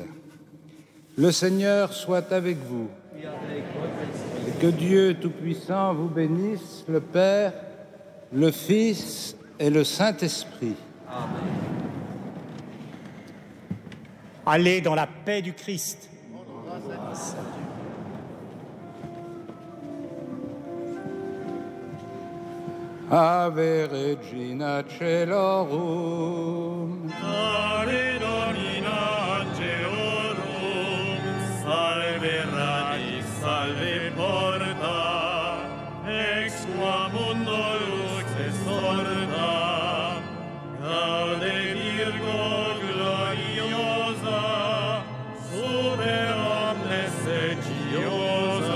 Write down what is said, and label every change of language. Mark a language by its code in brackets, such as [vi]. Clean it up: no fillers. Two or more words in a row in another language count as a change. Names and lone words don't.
[fr] Le Seigneur soit avec vous. Et que Dieu Tout-Puissant vous bénisse, le Père, le Fils et le Saint-Esprit. Amen. Allez dans la paix du Christ. [la] Ave Regina Caelorum. Ave Domina Angelorum, salve radix, salve porta, ex qua mundo lux exorta, gaude Virgo gloriosa, super omnes seciosa.